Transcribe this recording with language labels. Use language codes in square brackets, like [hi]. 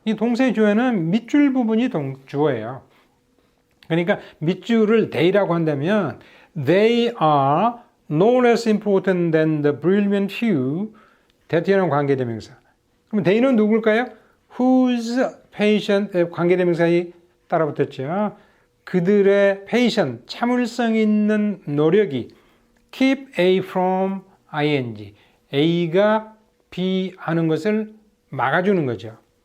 [ko] 이 동사의 주어는 밑줄 부분이 주어예요. 그러니까 밑줄을 they라고 한다면 [en] they are no less important than the brilliant few that이라는 관계대명사. [ko] 그럼 they는 누굴까요? [en] whose patient [ko] 관계대명사에 따라붙었죠. 그들의 patient 참을성 있는 노력이 [en] keep A from ing [ko] A가 B 하는 것을 막아주는 거죠.